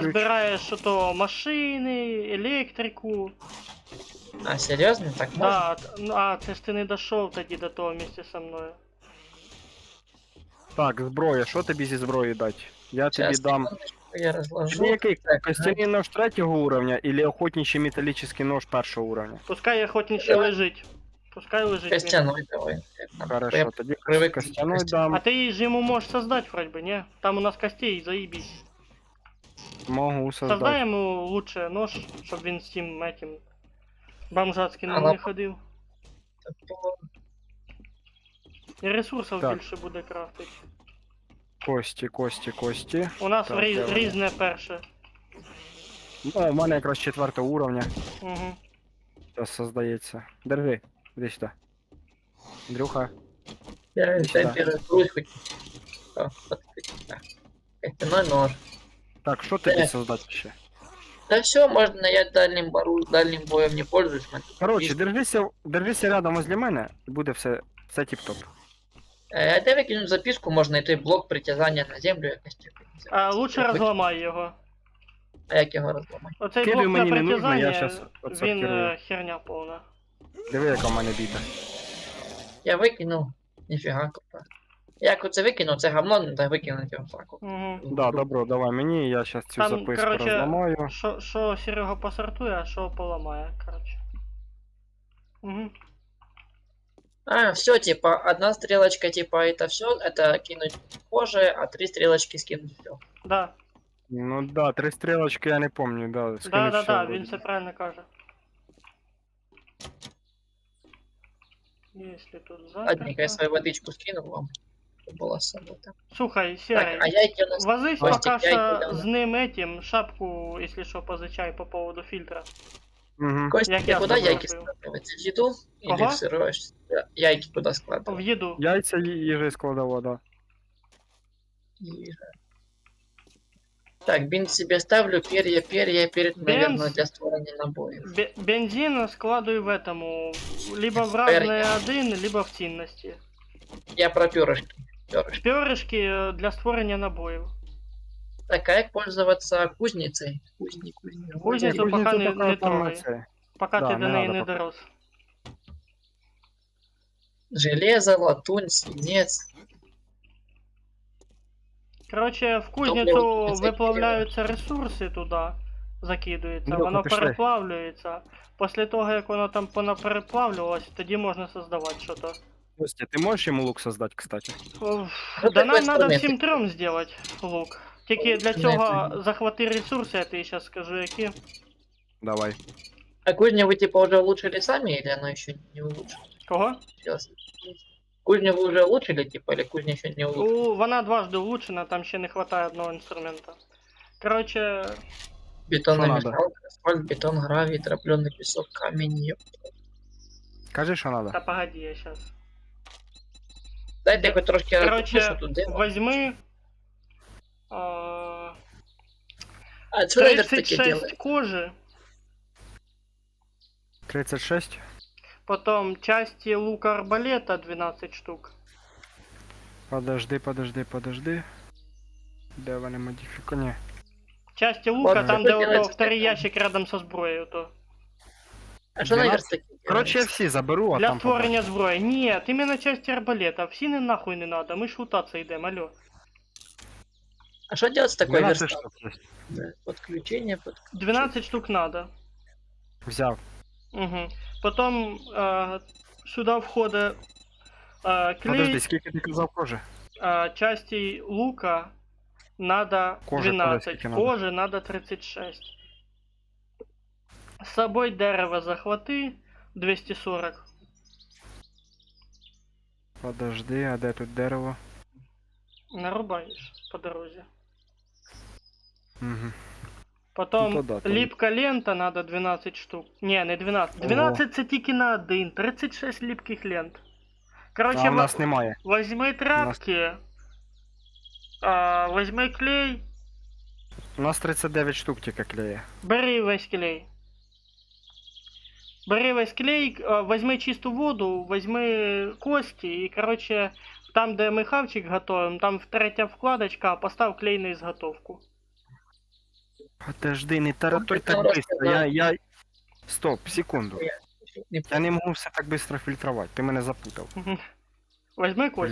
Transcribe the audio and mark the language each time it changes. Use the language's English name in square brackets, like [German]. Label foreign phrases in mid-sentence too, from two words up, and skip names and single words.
[Ukrainian] розбираєш що то машини, електрику. А, серйозно? Так можна? Да, це ж ти не дійшов тоді до того місця зі мною. Так, зброя, що тобі зі зброї дати? Я тобі Щас, дам. [Russian] секундочку, я розложу. [Ukrainian] Тобі який? Так, [Russian] Костяний нож третього уровня или охотничий металлический нож першого уровня? [Ukrainian] Пускай охотничий лежить. Пускай лежить. [Russian] Костяной давай. Так, нам Хорошо, я [Ukrainian] тоді привик [Russian] костяной костяной. А дам. ты же ему можешь создать вроде бы, не? Там у нас костей, заебись. Могу Создай создать. ему лучше нож, [Ukrainian] щоб він з тим этим бомжацьким Ага. не ходив. [Russian] Топор. [Ukrainian] І ресурсів Так. більше буде крафтити. Кості. У нас Так, давай. різне перше. Ну, у мене якраз 4 уровня. Угу. Зараз создається. Держи, іди сюди. Андрюха. Я [Russian] Сюда. температуру хоть. О, так. Костяной нож. [Ukrainian] Так, що тобі Так. создати ще? [Russian] Да все, можно, я дальним боем не пользуюсь. [English] man. [Ukrainian] Коротше, [Russian] Есть. [Ukrainian] держися рядом возле мене, і буде все тіп-топ. А де викину записку, можна і той блок притязання на землю якось. типу, А лучше розламай його. А як його розламати? Оцей Кидай блок на мені не нужно, я притязання, щас він [Russian] отсортирую. [Ukrainian] херня повна. Диви, яка в мене біта. Я викинув. Ніфіга купа. Як оце викинув, це говно, треба викинути його так. от. Угу. Да, добро, давай мені, я зараз цю Там, записку короче, розламаю. Що Серега посортує, а що поламає, короче. Угу. А, [Russian] все, типа, одна стрелочка, типа, это все, это кинуть позже, а 3 стрелочки скинуть все. Да. [Ukrainian] Ну да, 3 стрілочки я не помню, да. [Russian] Да, скинуть да, все да, вроде. [Ukrainian] він все правильно каже. [Russian] Если тут Ладненько, я заперто. свою водичку скинул вам. [Ukrainian] Щоб була з собою там. Слухай, Так, Серый, [Russian] а яйки у нас... возись Костик, пока яйки что давай. с ним этим, шапку, если что, позычай по поводу фильтра. Угу. Костя, Як ты я куда с тобой яйки был. складывать? В еду? Или Ага. в сырое? Яйки куда В складывать? еду. [Ukrainian] Яйця їжі складова, да. Їжа. Так, бинт себе ставлю, [Russian] перья, перед, наверное, для створения набоев. Бензин складывай в этому, либо в Перья. разные один, либо в цінності. Я про перышки. Перышки. [Ukrainian] Перышки для створення набоїв. Так, а як пользоваться кузницей? Кузницю Кузницю [Russian] пока не [Ukrainian] поки там [Russian] трогай. [Ukrainian] це. [Russian] Пока Да, [Ukrainian] ти до не неї [Russian] надо не пока. дорос. Железо, латунь, свинец. Короче, в Топливо [Ukrainian] кузницю кузниця виплавляються ресурси туди, закидується, Андрюха, воно пішли. переплавлюється. Після того, як воно там переплавлювалось, тоді можна создавати щось. Костя, ти можеш йому лук создати, кстати? Ну, Да так [Russian] нам надо [Ukrainian] інструменти. всім трьом зробити лук. Тільки для цього захвати ресурси, я тобі зараз скажу які. Давай. [Russian] А кузню вы типа уже улучшили сами или оно еще не улучшено? Кого? Кузню вы уже улучшили, типа, или кузня еще не улучшена? [Ukrainian] Вона дважди улучшена, там ще не вистачає одного інструмента. [Russian] Короче, Бетонная Что надо? мешалка, асфальт, бетон, гравий, тропленый песок, камень. [Ukrainian] Кажи, що надо. [Russian] та погоди, я сейчас. [Ukrainian] Дайте хоть трошки [Russian] Короче, [Ukrainian] що тут делать. [Russian] возьми А что на верстаке 36 делать? кожи, 36. потом части лука арбалета 12 штук. Подожди. [Ukrainian] Де вони модифіковані? [Russian] Части лука, Ладно, там, где что вот делать? второй ящик рядом со зброєю, то. А что на 12? верстаке делать? [Ukrainian] Коротше, я всі заберу, а Для там створення зброї. Нет, іменно части арбалета. Всі не нахуй не надо, ми ж лутаться йдемо, алло. [Russian] А что делать с такой 12 верстак? [Ukrainian] штук є. [Russian] Да, подключение. 12 штук надо. [Ukrainian] Взяв. Угу. [Russian] Потом сюда входить клей. Подожди, [Ukrainian] скільки ти казав кожи? [Russian] частей лука надо Кожи 12, [Ukrainian] скільки надо? [Russian] кожи надо 36. С собой дерево захвати 240. [Ukrainian] Подожди, а де тут дерево? [Russian] Нарубаешь по дороге. Угу. Потом Ну, то да, то- [Ukrainian] липка лента надо 12 штук. Не 12. 12 це тільки на один. [Russian] 36 липких лент. Короче, [Ukrainian] А у нас немає. [Russian] возьми тряпки, возьми клей, [Ukrainian] У нас 39 штук тільки клеє. [Russian] бери весь клей. Бери весь клей, возьми чисту воду, возьми кости и, короче, [Ukrainian] там, де ми хавчик готовим, там третя вкладочка, постав клей [Russian] на изготовку. Подожди, не тараторь так Просто быстро. да. Я... Стоп, секунду. Не [Ukrainian] Я не можу все так быстро фильтровать. Ти мене запутав. [Russian] Возьми кости.